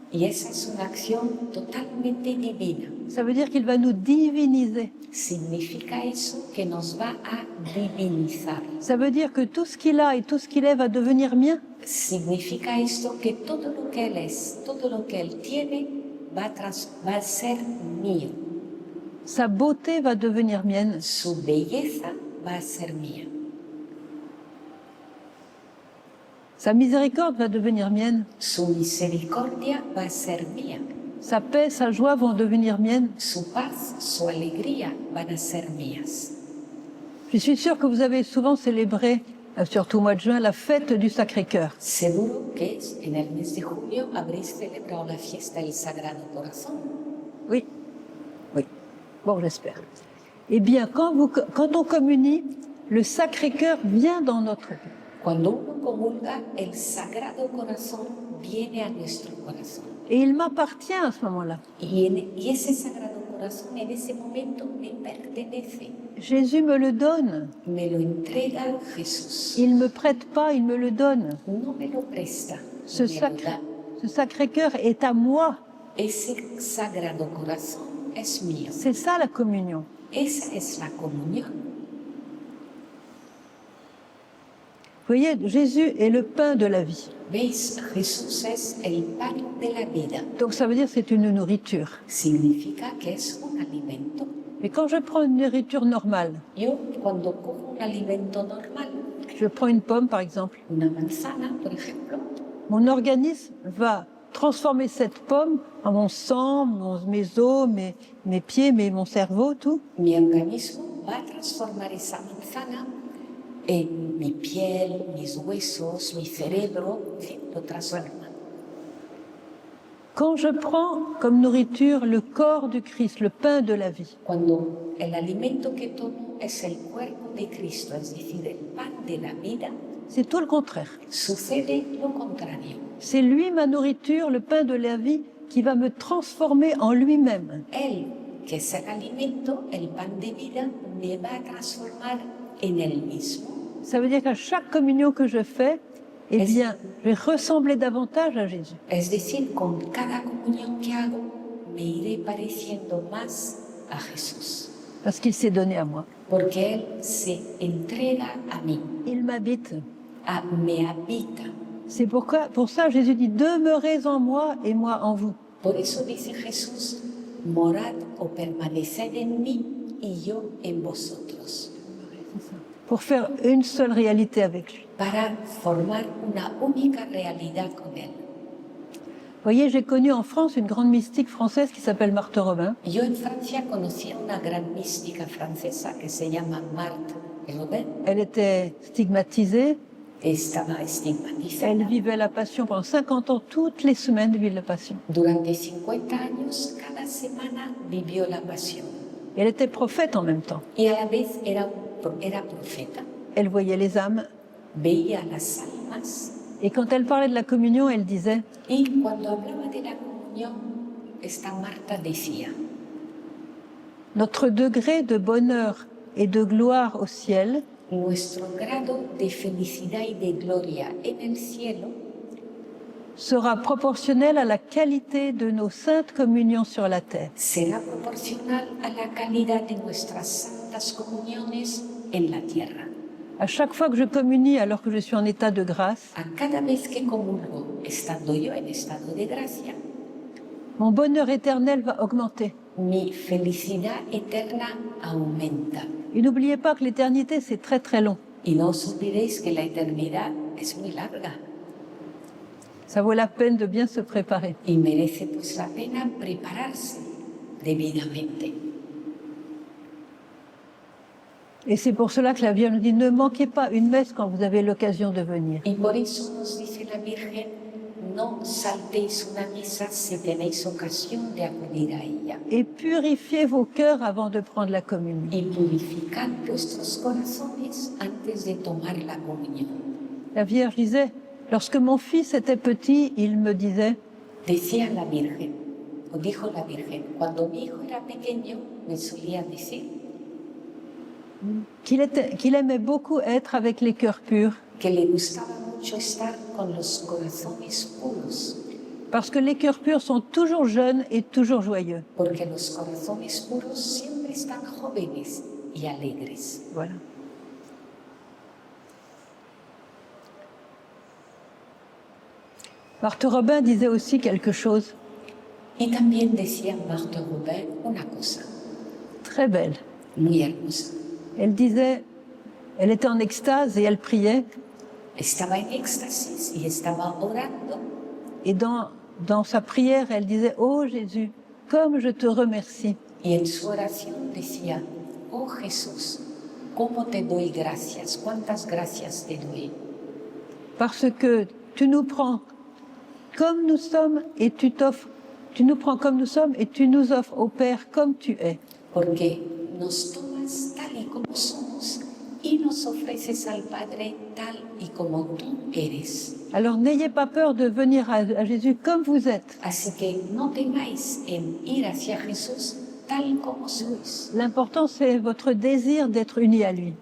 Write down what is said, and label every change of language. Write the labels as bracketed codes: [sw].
[es] Y esa es una acción totalmente divina. [fr] Ça veut dire qu'il va nous diviniser. [es] Significa eso que nos va a divinizar. [fr] Ça veut dire que tout ce qu'il a et tout ce qu'il est va devenir mien. [es] Significa esto que todo lo que Él es, todo lo que Él tiene, va a ser mío. [fr] Sa beauté va devenir mienne. [es] Su belleza va a ser mía. [fr] Sa miséricorde va devenir mienne. [es] Su misericordia va a ser mía. [fr] Sa paix, sa joie vont devenir miennes. [es] Su paz, su alegría van a ser mías. [fr] Je suis sûre que vous avez souvent célébré, surtout au mois de juin, la fête du Sacré-Cœur. [es] Seguro que en el mes de julio habréis celebrado la fiesta del Sagrado Corazón. [fr] Oui, oui. Bon, j'espère. Eh bien, quand on communie, le Sacré-Cœur vient dans notre vie. [es] Cuando uno comulga, el Sagrado Corazón viene a nuestro corazón. [fr] Et il m'appartient à ce moment-là. [es] Y ese Sagrado Corazón en ese momento me pertenece. [fr] Jésus me le donne. [es] Me lo entrega Jesús. [fr] Il ne me prête pas, il me le donne. [es] No me lo presta. [fr] Ce [es] me lo da. [fr] Sacré-Cœur est à moi. [es] Ese Sagrado Corazón es mío. [fr] C'est ça la communion. [es] Esa es la comunión. [fr] Vous voyez, Jésus est le pain de la vie. [es] ¿Veis? Jesús es el pan de la vida. [fr] Donc ça veut dire que c'est une nourriture. [es] Significa que es un alimento. [fr] Mais quand je prends une nourriture normale, [es] Yo cuando cojo un alimento normal, [fr] je prends une pomme par exemple, [es] una manzana, por ejemplo, [fr] mon organisme va transformer cette pomme en mon sang, mes os, mes pieds, mon cerveau, tout. [es] mi organismo va a transformar esa manzana en mi piel, mis huesos, mi cerebro, lo transforma. [fr] Quand je prends comme nourriture le corps du Christ, le pain de la vie, [es] Cuando el alimento que tomo es el cuerpo de Cristo, es decir, el pan de la vida, [fr] c'est tout le contraire. [es] sucede lo contrario. [fr] C'est lui ma nourriture, le pain de la vie, qui va me transformer en lui-même. [es] Él, que es el alimento, el pan de vida, me va a transformar en él mismo. [fr] Ça veut dire qu'à chaque communion que je fais, eh bien, je vais ressembler davantage à Jésus. [es] Es decir, con cada comunión que hago, me iré pareciendo más a Jesús. [fr] parce qu'il s'est donné à moi. [es] porque Él se entrega a mí, [fr] Il m'habite. [es] me habita. [fr] C'est pour ça Jésus dit, demeurez en moi et moi en vous. [es] Por eso dice Jesús, morad o permaneced en mí y yo en vosotros, [fr] Pour faire une seule réalité avec lui. [es] para formar una única realidad con Él. [fr] Vous voyez, j'ai connu en France une grande mystique française qui s'appelle Marthe Robin. [es] Yo en Francia conocí a una gran mística francesa que se llama Marthe Robin. [fr] Elle était stigmatisée. [es] Estaba [fr] Elle [es] estigmatizada. [fr] vivait la passion pendant 50 ans, toutes les semaines de vivre la passion. [es] Durante 50 años, cada semana vivió la pasión. [fr] Et elle était prophète en même temps. [es] Y a la vez era profeta. [fr] Elle voyait les âmes. [es] Veía las almas. [fr] Et quand elle parlait de la communion, elle disait, [es] Y cuando hablaba de la comunión, esta Marta decía, [fr] notre degré de bonheur et de gloire au ciel [es] nuestro grado de felicidad y de gloria en el cielo [fr] sera proportionnel à la qualité de nos saintes communions sur la terre. [es] será proporcional a la calidad de nuestras santas comuniones en la tierra. [fr] À chaque fois que je communie alors que je suis en état de grâce, [es] A cada vez que comulgo, estando yo en estado de gracia, [fr] mon bonheur éternel va augmenter. [es] mi felicidad eterna aumenta. [fr] Et n'oubliez pas que l'éternité, c'est très très long. [es] Y no os olvidéis que la eternidad es muy larga [fr] Ça vaut la peine de bien se préparer. [es] y merece pues la pena prepararse debidamente. [fr] Et c'est pour cela que la Vierge nous dit, ne manquez pas une messe quand vous avez l'occasion de venir. [es] Y por eso nos dice la Virgen, no saltéis una misa si tenéis ocasión de acudir a ella. [fr] Et purifiez vos cœurs avant de prendre la communion. [es] Y purificad vuestros corazones antes de tomar la comunión. [fr] La Vierge disait, lorsque mon fils était petit, il me disait, [es] Decía la Virgen, o dijo la Virgen, cuando mi hijo era pequeño, me solía decir [fr] qu'il aimait beaucoup être avec les cœurs purs, [es] que le gustaba mucho estar con los corazones puros, [fr] parce que les cœurs purs sont toujours jeunes et toujours joyeux. [es] porque los corazones puros siempre están jóvenes y alegres. [fr] Voilà. Marthe Robin disait aussi quelque chose [es] Y también decía Marthe Robin una cosa [fr] très belle. [es] muy hermosa. [fr] Elle disait, elle était en extase et elle priait, [es] Estaba en éxtasis y estaba orando. [fr] et dans sa prière, elle disait, oh Jésus, comme je te remercie [es] Y en su oración decía, oh Jesús, ¿cómo te doy gracias? ¿Cuántas gracias te doy? [fr] parce que tu nous prends comme nous sommes et tu nous prends comme nous sommes et tu nous offres au Père comme tu es. [es] Porque nos tomas tal y como somos y nos ofreces al Padre tal y como tú eres. [fr] Alors n'ayez pas peur de venir à Jésus comme vous êtes. [es] Así que no temáis en ir hacia Jesús tal como sois. [fr] L'important, c'est votre désir d'être uni à lui.